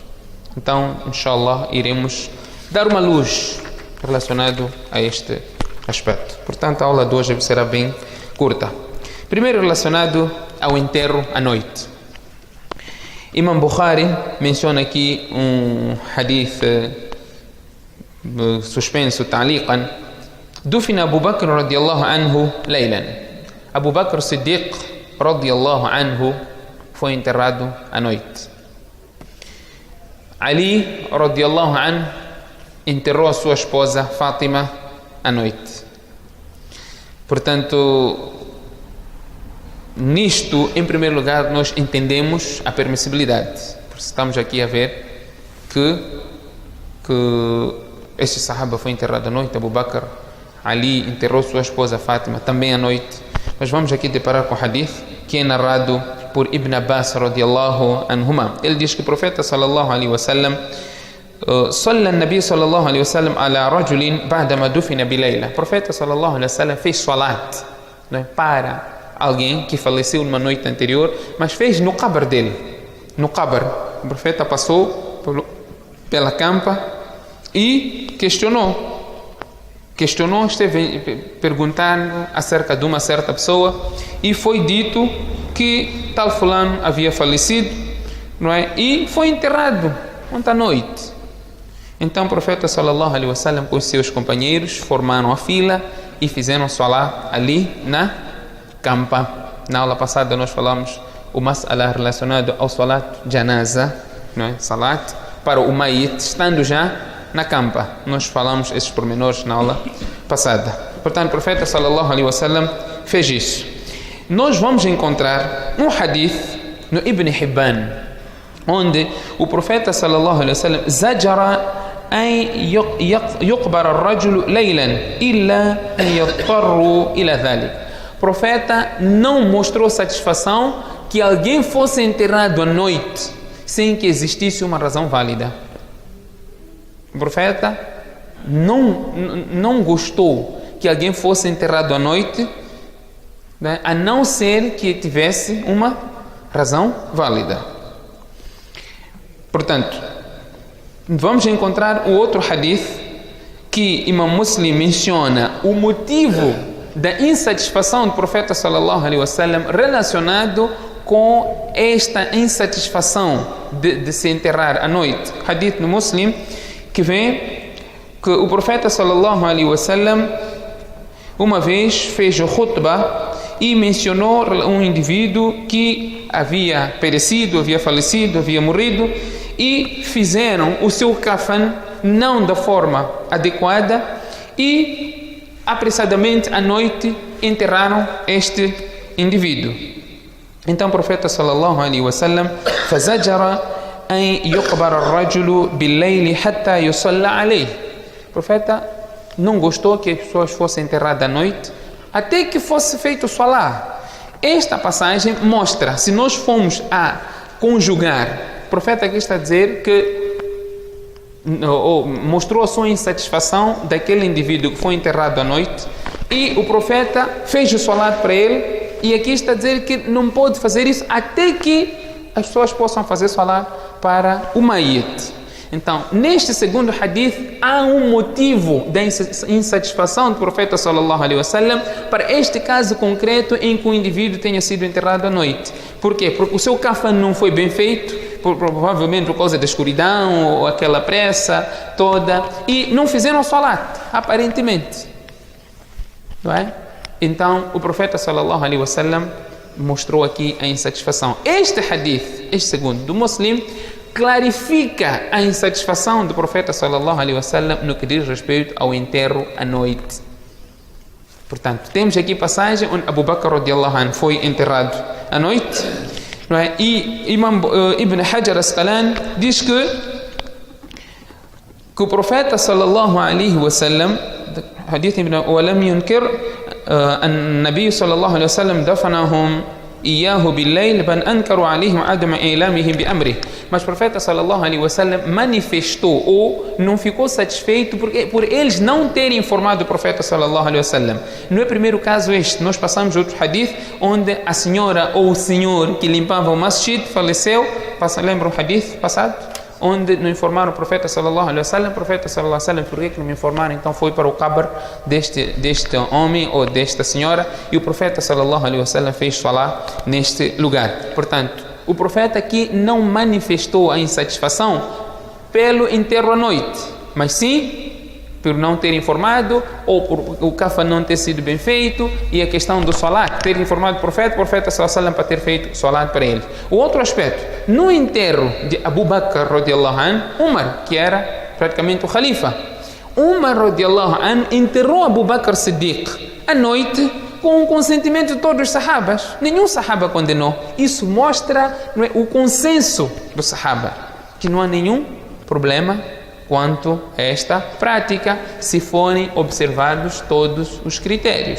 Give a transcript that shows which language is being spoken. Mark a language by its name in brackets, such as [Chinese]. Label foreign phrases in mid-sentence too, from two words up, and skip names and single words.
[Portuguese] Então, inshallah, iremos dar uma luz relacionado a este aspecto. Portanto, a aula de hoje será bem curta. Primeiro, relacionado ao enterro à noite. Imam Bukhari menciona aqui hadith suspenso, [Arabic] تعليقا: دفن أبو بكر رضي الله عنه ليلا. [Portuguese] Abu Bakr Siddiq [Arabic] رضي الله عنه [Portuguese] foi enterrado à noite. Ali [Arabic] رضي الله عنه [Portuguese] enterrou a sua esposa Fátima à noite. Portanto, nisto, em primeiro lugar, nós entendemos a permissibilidade. Porque estamos aqui a ver que este sahaba foi enterrado à noite, Abu Bakr, Ali enterrou sua esposa Fátima também à noite. Mas vamos aqui deparar com o hadith que é narrado por Ibn Abbas [Arabic] رضي الله عنهما. [Portuguese] Ele diz que o profeta [Arabic] صلى الله عليه وسلم صلى النبي صلى الله عليه وسلم على رجل بعدما دفن بليلة. [Portuguese] O profeta [Arabic] صلى الله عليه وسلم [Portuguese] fez salat, né, para alguém que faleceu numa noite anterior, mas fez no qabr dele. No qabr, o profeta passou pela campa e esteve perguntando acerca de uma certa pessoa, e foi dito que tal fulano havia falecido, não é? E foi enterrado ontem à noite. Então o profeta [Arabic] صلى الله عليه وسلم [Portuguese] com os seus companheiros formaram a fila e fizeram salat ali na campa. Na aula passada nós falamos o mas'ala relacionado ao [Arabic] صلاة الجنازة, [Portuguese] não é? Salat para o mayit estando já na campa. Nós falamos esses pormenores na aula passada. Portanto, o profeta [Arabic] صلى الله عليه وسلم [Portuguese] fez isso. Nós vamos encontrar um hadith no Ibn Hibban, onde o profeta [Arabic] صلى الله عليه وسلم زجر أن يقبر الرجل ليلا إلا أن يضطر إلى ذلك. [Portuguese] O profeta não mostrou satisfação que alguém fosse enterrado à noite sem que existisse uma razão válida. O profeta não gostou que alguém fosse enterrado à noite, né, a não ser que tivesse uma razão válida. Portanto, vamos encontrar o outro hadith que Imam Muslim menciona o motivo da insatisfação do profeta [Arabic] صلى الله عليه وسلم [Portuguese] relacionado com esta insatisfação de se enterrar à noite. Hadith no Muslim que vem que o profeta [Arabic] صلى الله عليه وسلم [Portuguese] uma vez fez o khutbah e mencionou um indivíduo que havia perecido, havia falecido, havia morrido, e fizeram o seu kafan não da forma adequada e apressadamente à noite enterraram este indivíduo. Então o profeta [Arabic] صلى الله عليه وسلم فزجر أن يقبر الرجل بالليل حتى يصلى عليه. [Portuguese] O profeta não gostou que as pessoas fossem enterradas à noite até que fosse feito o salah. Esta passagem mostra, se nós formos a conjugar, o profeta aqui está a dizer que mostrou a sua insatisfação daquele indivíduo que foi enterrado à noite e o profeta fez o salat para ele, e aqui está a dizer que não pode fazer isso até que as pessoas possam fazer salat para o mayit. Então, neste segundo hadith, há um motivo da insatisfação do profeta [Arabic] صلى الله عليه وسلم [Portuguese] para este caso concreto em que o indivíduo tenha sido enterrado à noite. Por quê? Porque o seu kafan não foi bem feito, provavelmente por causa da escuridão ou aquela pressa toda, e não fizeram salat, aparentemente. Não é? Então, o profeta [Arabic] صلى الله عليه وسلم [Portuguese] mostrou aqui a insatisfação. Este hadith, este segundo do Muslim, clarifica a insatisfação do profeta [Arabic] صلى الله عليه وسلم [Portuguese] no que diz respeito ao enterro à noite. Portanto, temos aqui passagem onde Abu Bakr [Arabic] رضي الله عنه [Portuguese] foi enterrado à noite, não é? E Imam Ibn Hajar Asqalani diz que o profeta [Arabic] صلى الله عليه وسلم، حديث ابن ولم ينكر النبي صلى الله عليه وسلم دفنهم إياه بالليل بل أنكروا عليهم عدم إعلامهم بأمره. [Portuguese] Mas o profeta [Arabic] صلى الله عليه وسلم [Portuguese] manifestou ou não ficou satisfeito por eles não terem informado o profeta [Arabic] صلى الله عليه وسلم. [Portuguese] Não é o primeiro caso este. Nós passamos outro hadith onde a senhora ou o senhor que limpava o masjid faleceu. Lembra um hadith passado? Onde não informaram o profeta [Arabic] صلى الله عليه وسلم. [Portuguese] O profeta [Arabic] صلى الله عليه وسلم, [Portuguese] por que não me informaram? Então foi para o qabr deste homem ou desta senhora, e o profeta [Arabic] صلى الله عليه وسلم [Portuguese] fez salat neste lugar. Portanto, o profeta aqui não manifestou a insatisfação pelo enterro à noite, mas sim por não ter informado, ou por o kafan não ter sido bem feito, e a questão do salat, ter informado o profeta [Arabic] صلى الله عليه وسلم [Portuguese] para ter feito salat para ele. O outro aspecto, no enterro de Abu Bakr [Arabic] رضي الله عنه, [Portuguese] Umar, que era praticamente o khalifa, Umar [Arabic] رضي الله عنه [Portuguese] enterrou Abu Bakr Siddiq à noite com o consentimento de todos os sahabas. Nenhum sahaba condenou. Isso mostra, não é, o consenso do sahaba, que não há nenhum problema quanto a esta prática, se forem observados todos os critérios.